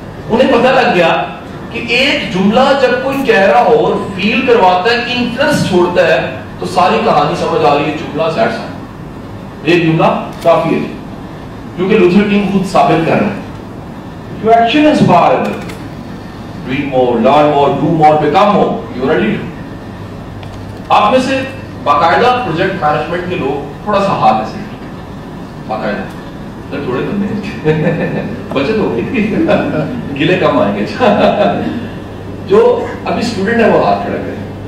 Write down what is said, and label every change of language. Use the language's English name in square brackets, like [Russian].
[Urdu] انہیں پتہ لگ گیا کہ ایک جملہ جب کوئی کہہ رہا ہو اور فیل کرواتا ہے, انفلوئنس چھوڑتا ہے, تو ساری کہانی سمجھ آ رہی ہے. جملہ سیٹ سا, ایک جملہ کافی ہے, کیونکہ لوتھر کنگ خود ثابت کر رہا ہے. [English] Your action inspires others. Dream more, learn more, do more, become more. You are a leader. [Urdu] آپ میں سے باقاعدہ پروجیکٹ مینجمنٹ کے لوگ تھوڑا سا ہاتھ ایسے باقاعدہ, تھوڑے بندے بچت ہو گئی, گلے کم آئیں گے. جو ابھی اسٹوڈنٹ ہے وہ ہاتھ کھڑا کریں.